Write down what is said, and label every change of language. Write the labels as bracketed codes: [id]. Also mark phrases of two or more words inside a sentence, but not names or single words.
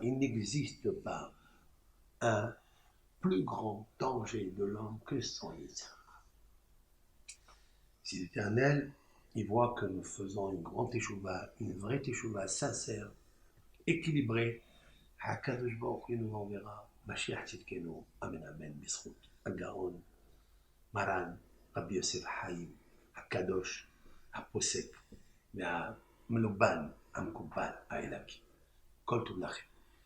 [fr] Il n'existe pas un plus grand danger de l'homme que son Yetzirah. Si l'Éternel, il voit que nous faisons une grande Teshuvah, une vraie Teshuvah sincère, équilibrée, [he] הקדוש ברוך הוא [fr] nous enverra, [he] משיח צדקנו, אמן אמן, בשורות, הגאון, מרן, רבי יוסף חיים, הקדוש, הפוסק, והמלובן, המקובל, האלוקי. כל טוב לכם.